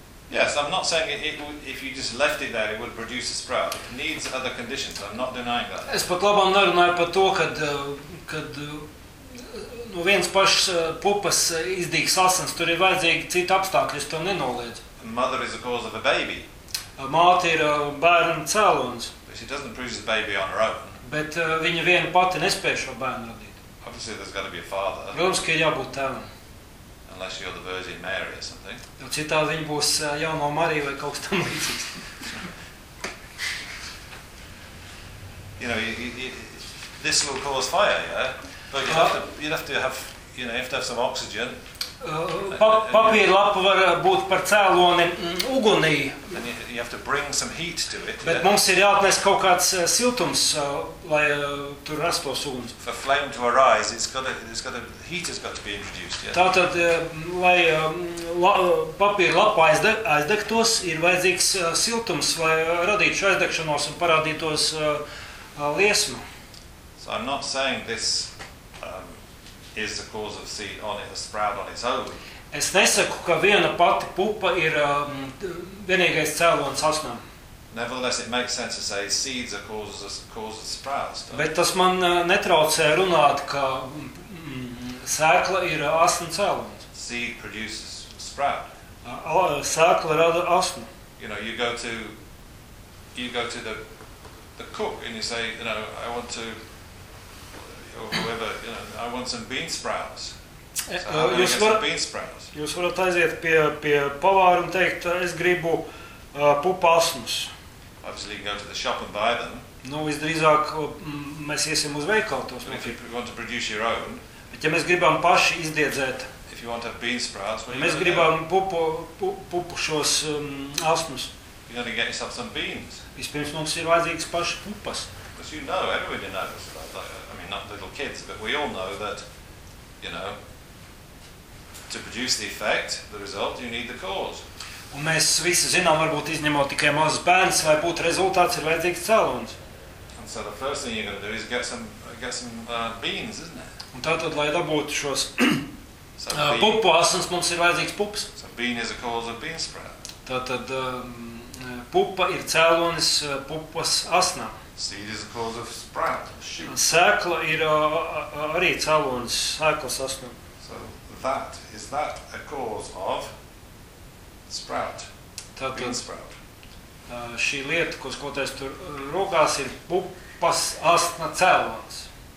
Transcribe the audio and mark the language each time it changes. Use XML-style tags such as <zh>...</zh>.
<en>Yes, I'm not saying if you just left it there, it would produce a sprout. It needs other conditions. I'm not denying that.</en> <lv>Es pat labam nerunāju par to, kad no viens pašs pupas izdīgs asins, tur ir vajadzīgi citi apstākļi, es to nenoliedz.</lv> <en>A mother is the cause of a baby.</en> <lv>A māte ir bērna cēlons.</lv> <en>But she doesn't produce the baby on her own.</en> <lv>Bet viņa viena pati nespēja šo bērnu radīt.</lv> <en>Obviously, there's got to be a father.</en> <lv>Protams, ka ir jābūt tēvam.</lv> <en>Unless you're the Virgin Mary or something.</en> <lv>Jo citādi viņa būs jauno Mariju vai kaut kas tam līdzīgs.</lv> <en>You know, this will cause fire, yeah? But you have to have some oxygen.</en> <lv>Papīra lapa var būt par cēloni ugunī.</lv> <en>And you have to bring some heat to it.</en> <lv>Bet mums ir jāatnes kaut kāds siltums, lai tur rastos uguns.</lv> <en>For flame to arise, it's got to, heat has got to be introduced, yeah.</en> <lv>Tātad, lai papīra lapa aizdegtos, ir vajadzīgs siltums, lai radītu šo aizdegšanos un parādītos liesmu.</lv> <en>So I'm not saying this is the cause of seed on it, the sprout on its own.</en> <lv>Es nesaku, ka viena pati pupa ir vienīgais cēlons asnām.</lv> <en>Nevertheless, it makes sense to say seeds are causes of sprouts.</en> <lv>Bet tas man netraucē runāt, ka sēkla ir asna cēlons.</lv> <en>Seed produces sprout.</en> <lv>Sēkla rada asnu.</lv> <en>You know, you go to the cook and you say, you know, I want to, or whoever, you know, I want some bean sprouts. So</en> <lv>jūs varat</lv> <en>bean sprouts.</en> <lv>Jūs varat aiziet pie pavāra un teikt, es gribu pupasnus.</lv> <en>Obviously, you can go to the shop and buy them.</en> <lv>Nu, visdrīzāk mēs iesim uz veikalu tos.</lv> <en>If you want to produce your own.</en> <lv>Bet ja mēs gribam paši izdiedzēt.</lv> <en>If you want to have bean sprouts,</en> <lv>what mēs gribam pupu šos asnus.</lv> <en>You gotta get yourself some beans.</en> <lv>Vispirms mums ir vajadzīgs paši pupas.</lv> <en>Because you know, everybody knows about that. Not little kids, but we all know that, you know, to produce the effect, the result, you need the cause.</en> <lv>Un mēs visi zinām, varbūt izņemot tikai mazus bērns, lai būtu rezultāts, ir vajadzīgs cēlons.</lv> <en>And so the first thing you're going to do is get some beans, isn't it?</en> <lv>Un tātad, lai dabūtu šos pupu asins, mums ir vajadzīgs pups.</lv> <en>So bean is a cause of bean sprout.</en> <lv>Tātad pupa ir cēlonis pupas asnā.</lv> <en>Seed is the cause of sprout. Shoot.</en> <lv>Sēkla ir arī cēlons, sēklas asnu.</lv> <en>So that is that a cause of sprout?</en> <lv>Tātad,</lv> <en>bean sprout.</en> <lv>Šī lieta, ko skolotājs tur rokās, ir pupas asna cēlons.</lv>